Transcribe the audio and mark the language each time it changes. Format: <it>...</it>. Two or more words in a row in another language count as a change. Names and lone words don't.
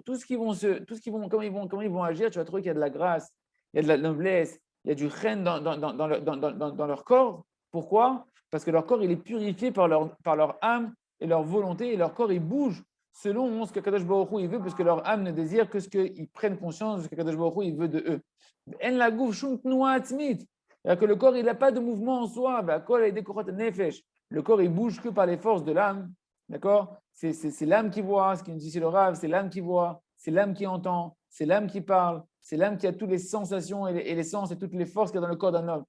<fr>Comment ils vont agir, tu vas trouver qu'il y a de la grâce, il y a de la noblesse, il y a du chen dans leur corps. Pourquoi? Parce que leur corps il est purifié par leur âme et leur volonté, et leur corps il bouge selon ce que</fr> <he>קדוש ברוך הוא</he> <fr>il veut, parce que leur âme ne désire que ce qu'ils prennent conscience de ce que</fr> <he>קדוש ברוך הוא</he> <fr>il veut de eux.</fr> <he>אין לגוף שום תנועה עצמית.</he> <fr>C'est-à-dire que le corps il n'a pas de mouvement en soi. Le corps il bouge que par les forces de l'âme. D'accord? C'est l'âme qui voit, ce qui nous dit c'est le Rav, c'est l'âme qui voit, c'est l'âme qui entend, c'est l'âme qui parle, c'est l'âme qui a toutes les sensations et les sens et toutes les forces qu'il y a dans le corps d'un homme.</fr>